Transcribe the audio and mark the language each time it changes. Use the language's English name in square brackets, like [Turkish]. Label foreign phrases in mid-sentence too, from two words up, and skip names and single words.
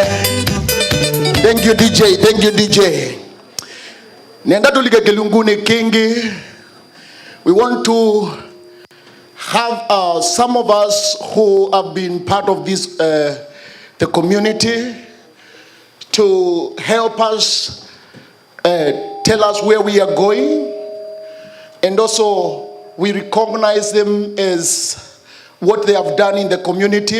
[English] Thank you DJ. [Kamba] Nenda tulike kilunguni kingi. [English] We want to have some of us who have been part of this the community to help us tell us where we are going, and also we recognize them as what they have done in the community.